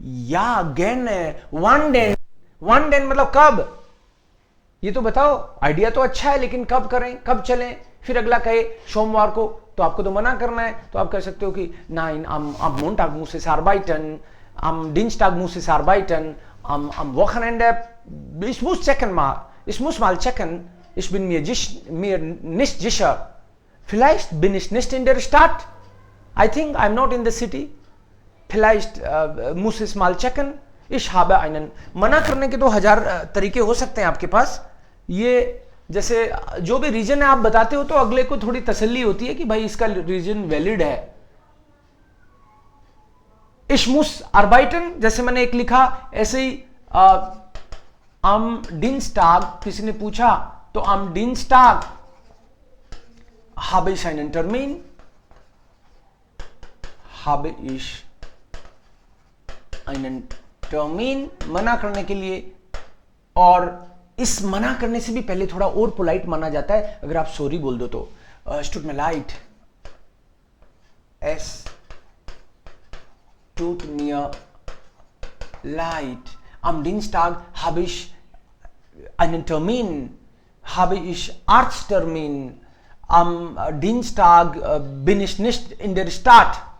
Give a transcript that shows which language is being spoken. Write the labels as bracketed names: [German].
[Hindi] या gain, one Dane मतलब कब, ये तो बताओ. आइडिया तो अच्छा है लेकिन कब करें, कब चलें. फिर अगला कहे सोमवार को, तो आपको तो मना करना है, तो आप कह सकते हो कि nine [German] am Montag muss es arbeiten, am Dienstag muss es arbeiten, am Wochenende ich muss checken mal, ich muss mal checken, ich bin mir nicht sicher, vielleicht bin ich nicht in der Stadt, [English] I think I'm not in the city, [German] vielleicht muss ich mal checken, ich habe einen. [Hindi] मना करने के तो 1000 तरीके हो सकते हैं आपके पास. ये जैसे जो भी रीजन है आप बताते हो तो अगले को थोड़ी तसल्ली होती है कि भाई इसका रीजन वैलिड है. [German] Ich muss arbeiten, [Hindi] जैसे मैंने एक लिखा, ऐसे ही [German] am Dienstag, [Hindi] किसी ने पूछा तो [German] am Dienstag habe ich einen Termin, habe ich einen Termin, [Hindi] मना करने के लिए. और इस मना करने से भी पहले थोड़ा और पोलाइट माना जाता है. अगर आप सॉरी बोल दो तो [German] es tut mir leid, es tut mir leid, am Dienstag habe ich einen Termin, habe ich Arzttermin, am Dienstag bin ich nicht in der Stadt.